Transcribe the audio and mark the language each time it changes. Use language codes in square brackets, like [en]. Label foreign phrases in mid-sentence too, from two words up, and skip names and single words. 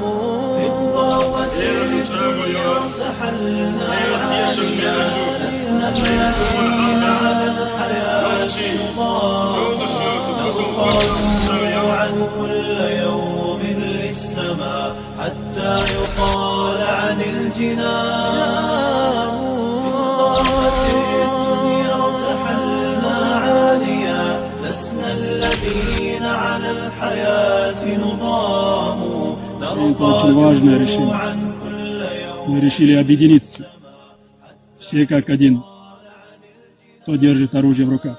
[ar] إن ضاقت الدنيا ارتحلنا عاليا، لسنا الذين على الحياة نضام، نرقى جموعا كل يوم للسماء حتى يقال عن الجنان شآم. [ru] Это очень важное решение. Мы решили объединиться, все как один, кто держит оружие в руках.